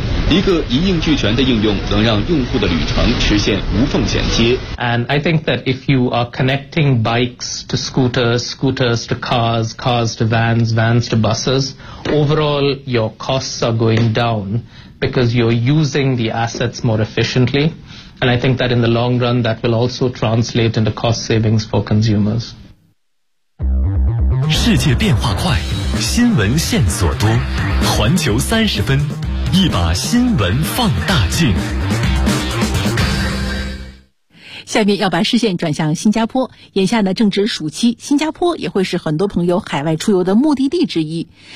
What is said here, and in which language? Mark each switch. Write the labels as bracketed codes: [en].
[zh] 一个一应俱全的应用能让用户的旅程实现无缝衔接。 [en] And I think that if you are connecting bikes to scooters, scooters to cars, cars to vans, vans to buses, overall your costs are going down because you're using the assets more efficiently. And I think that in the long run, that will also translate into cost savings for consumers. [zh] 世界变化快，新闻线索多，环球三十分，一把新闻放大镜。下面要把视线转向新加坡，眼下呢正值暑期，新加坡也会是很多朋友海外出游的目的地之一。